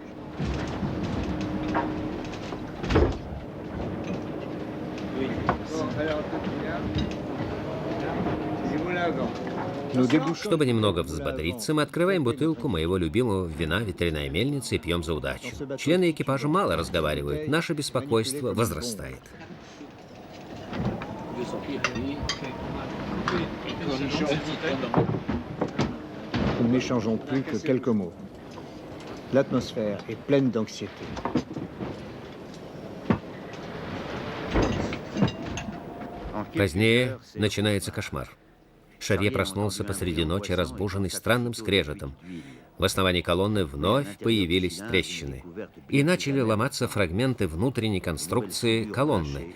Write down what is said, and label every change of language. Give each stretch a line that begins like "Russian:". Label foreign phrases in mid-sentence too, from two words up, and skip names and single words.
Russian: Чтобы немного взбодриться, мы открываем бутылку моего любимого вина «Ветряная мельница» и пьем за удачу. Члены экипажа мало разговаривают, наше беспокойство возрастает.
French: Nous n'échangeons plus que quelques mots. L'atmosphère est pleine d'anxiété.
Russian: Позднее начинается кошмар. Шарье проснулся посреди ночи, разбуженный странным скрежетом. В основании колонны вновь появились трещины. И начали ломаться фрагменты внутренней конструкции колонны.